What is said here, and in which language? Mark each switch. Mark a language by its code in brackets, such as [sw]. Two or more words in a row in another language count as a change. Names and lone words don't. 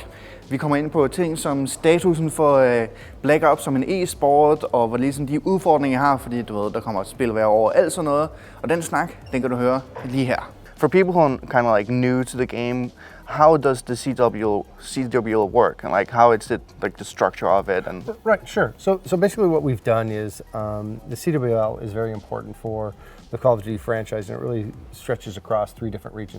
[da] Vi kommer ind på ting som statusen for [en] Black Ops [da] som en e-sport, og hvad ligesom de udfordringer jeg har, fordi du ved, der kommer et spil hver år, alt sådan noget. Og den snak, den kan du høre lige her. [en] For people who are kind of like new to the game, how does the CWL work, and like how is it like the structure of it? And right, sure. So basically, what we've done is the CWL is very important for the Call of Duty franchise, and it really stretches across 3 different regions.